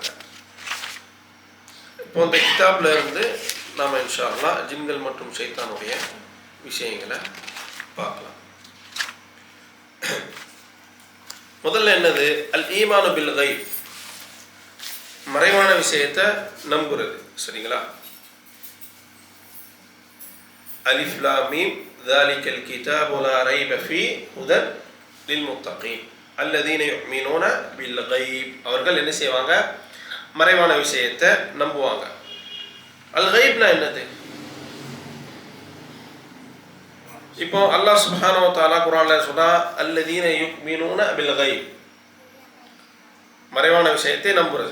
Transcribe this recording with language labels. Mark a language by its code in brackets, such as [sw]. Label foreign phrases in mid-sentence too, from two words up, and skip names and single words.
[ta] இப்போ இந்த கிதாப்ல இருந்து நாம் [ar] إن شاء الله [ta] ஜின்கள் மற்றும் ஷைத்தானுடைய விஷயங்களை பார்க்கலாம். முதல்ல என்னது? [ar] الإيمان بالغيب, [ta] மறைவான விஷயத்தை நம்புறது. [ar] சரிங்களா? ألف لام ميم ذَلِكَ الْكِتَابُ لَا رَيْبَ فِيهِ هُدًى لِلْمُتَّقِينَ الَّذِينَ يُؤْمِنُونَ بِالْغَيْبِ. [ta] அவர்கள் என்ன செய்வாங்க? மறைவான விஷயத்தை நம்புவாங்க. அல் கைப்னா என்னது? இப்போ [ar] الله سبحانه وتعالى [ta] குர்ஆன்ல சொன்னா [ar] الذين يؤمنون بالغيب, [ta] மறைவான விஷயத்தை நம்புறது.